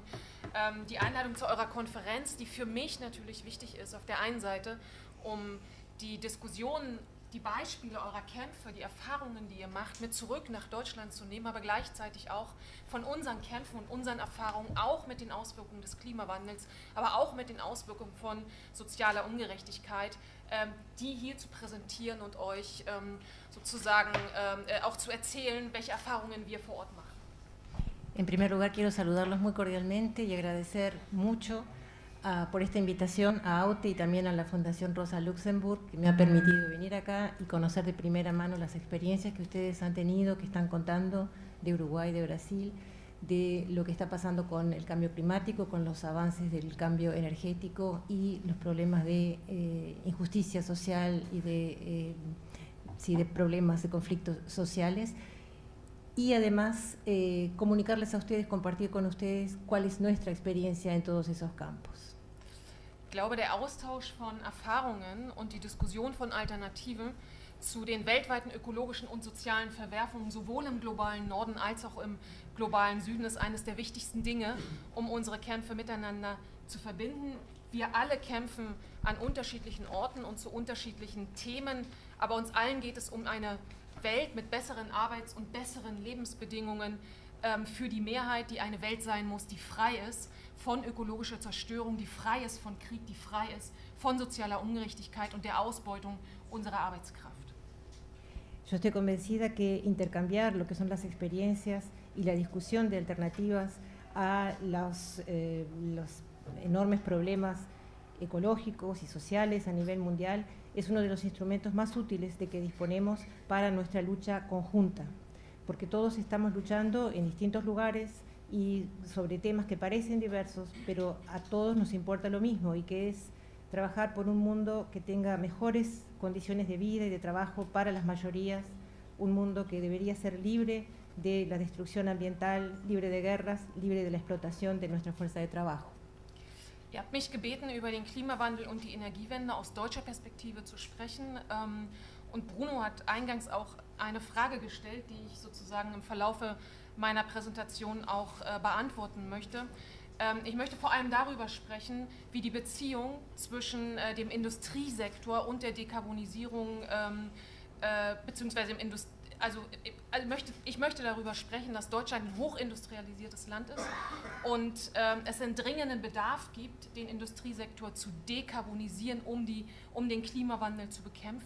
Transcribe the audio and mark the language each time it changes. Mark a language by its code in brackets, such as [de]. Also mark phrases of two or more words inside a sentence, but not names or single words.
[de] Die Einladung zu eurer Konferenz, die für mich natürlich wichtig ist, auf der einen Seite, um die Diskussionen, die Beispiele eurer Kämpfe, die Erfahrungen, die ihr macht, mit zurück nach Deutschland zu nehmen, aber gleichzeitig auch von unseren Kämpfen und unseren Erfahrungen, auch mit den Auswirkungen des Klimawandels, aber auch mit den Auswirkungen von sozialer Ungerechtigkeit, die hier zu präsentieren und euch sozusagen auch zu erzählen, welche Erfahrungen wir vor Ort machen. [es] En primer lugar, quiero saludarlos muy cordialmente y agradecer mucho por esta invitación a AUTE y también a la Fundación Rosa Luxemburg, que me ha permitido venir acá y conocer de primera mano las experiencias que ustedes han tenido, que están contando de Uruguay, de Brasil, de lo que está pasando con el cambio climático, con los avances del cambio energético y los problemas de injusticia social y de sí, de problemas, de conflictos sociales, y además comunicarles a ustedes, compartir con ustedes cuál es nuestra experiencia en todos esos campos. [de] Ich glaube, der Austausch von Erfahrungen und die Diskussion von Alternativen zu den weltweiten ökologischen und sozialen Verwerfungen sowohl im globalen Norden als auch im globalen Süden ist eines der wichtigsten Dinge, um unsere Kämpfe miteinander zu verbinden. Wir alle kämpfen an unterschiedlichen Orten und zu unterschiedlichen Themen, aber uns allen geht es um eine Welt mit besseren Arbeits- und besseren Lebensbedingungen für die Mehrheit, die eine Welt sein muss, die frei ist von ökologischer Zerstörung, die frei ist von Krieg, die frei ist von sozialer Ungerechtigkeit und der Ausbeutung unserer Arbeitskraft. [es] Yo estoy convencida que intercambiar lo que son las experiencias y la discusión de alternativas a los enormes problemas ecológicos y sociales a nivel mundial es uno de los instrumentos más útiles de que disponemos para nuestra lucha conjunta, porque todos estamos luchando en distintos lugares y sobre temas que parecen diversos, pero a todos nos importa lo mismo, y que es trabajar por un mundo que tenga mejores condiciones de vida y de trabajo para las mayorías, un mundo que debería ser libre de la destrucción ambiental, libre de guerras, libre de la explotación de nuestra fuerza de trabajo. [de] Ihr habt mich gebeten, über den Klimawandel und die Energiewende aus deutscher Perspektive zu sprechen. Und Bruno hat eingangs auch eine Frage gestellt, die ich sozusagen im Verlaufe meiner Präsentation auch beantworten möchte. Ich möchte vor allem darüber sprechen, wie die Beziehung zwischen dem Industriesektor und der Dekarbonisierung beziehungsweise ich möchte darüber sprechen, dass Deutschland ein hochindustrialisiertes Land ist und es einen dringenden Bedarf gibt, den Industriesektor zu dekarbonisieren, um den Klimawandel zu bekämpfen.